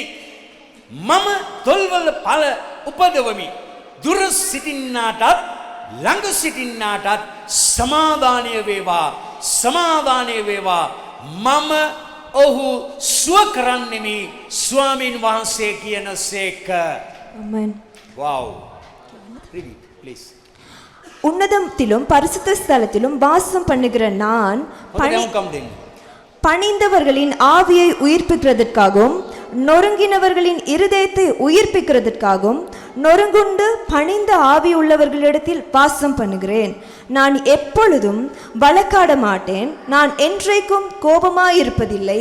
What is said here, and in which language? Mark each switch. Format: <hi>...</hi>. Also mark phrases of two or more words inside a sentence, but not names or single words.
<si>මම තොල්වල ඵල උපදවමි. දුර සිටින්නාටත් ළඟ සිටින්නාටත් සමාදානය වේවා, සමාදානය වේවා. මම ඔහු සුව කරන්නෙමි. ස්වාමීන් වහන්සේ කියනසේක.</si> <ta>ஆமென்.</ta> <en>Wow. Read it, please.</en> <ta>உன்னதத்திலும் பரிசுத்த ஸ்தலத்திலும் வாசம் பண்ணுகிற நான்</ta> <si>හොඳ ගමකම් දෙන්න.</si> <ta>பணிந்தவர்களின் ஆவியை உயிர்ப்பிக்கிறதற்காகவும் நொறுங்கினவர்களின் இருதயத்தை உயிர்ப்பிக்கிறதற்காகவும் நொறுங்குண்டு பணிந்த ஆவி உள்ளவர்களிடத்தில் வாசம் பண்ணுகிறேன். நான் எப்பொழுதும் வழக்காட மாட்டேன், நான் என்றைக்கும் கோபமாயிருப்பதில்லை.</ta>